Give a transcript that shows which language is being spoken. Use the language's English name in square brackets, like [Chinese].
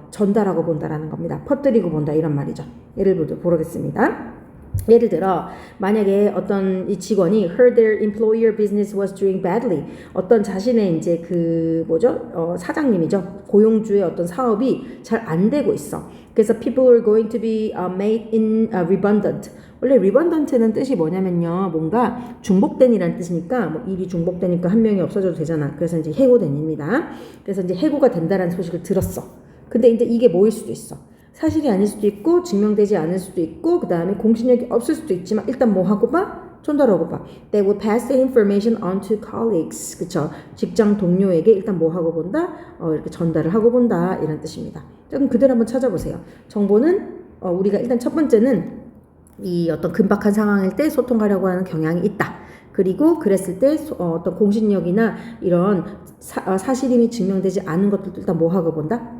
[Korean] 전달하고 본다라는 겁니다. 퍼뜨리고 본다 이런 말이죠. 예를 보겠습니다. 예를 들어 만약에 어떤 이 직원이 [English] heard their employer business was doing badly, [Korean] 어떤 자신의 이제 사장님이죠, 고용주의 어떤 사업이 잘 안 되고 있어. 그래서 [English] people are going to be made redundant. [Korean] 원래 redundant는 뜻이 뭐냐면요, 뭔가 중복된이라는 뜻이니까 뭐 일이 중복되니까 한 명이 없어져도 되잖아. 그래서 이제 해고된입니다. 그래서 이제 해고가 된다라는 소식을 들었어. 근데 이제 이게 뭐일 수도 있어. 사실이 아닐 수도 있고 증명되지 않을 수도 있고 그 다음에 공신력이 없을 수도 있지만 일단 뭐 하고 봐? 전달하고 봐. [English] They will pass the information on to colleagues. [Korean] 그쵸? 직장 동료에게 일단 뭐 하고 본다? 이렇게 전달을 하고 본다 이런 뜻입니다. 그럼 그대로 한번 찾아보세요. 정보는 우리가 일단 첫 번째는 이 어떤 긴박한 상황일 때 소통하려고 하는 경향이 있다. 그리고 그랬을 때 어떤 공신력이나 이런 사실임이 증명되지 않은 것들도 일단 뭐 하고 본다?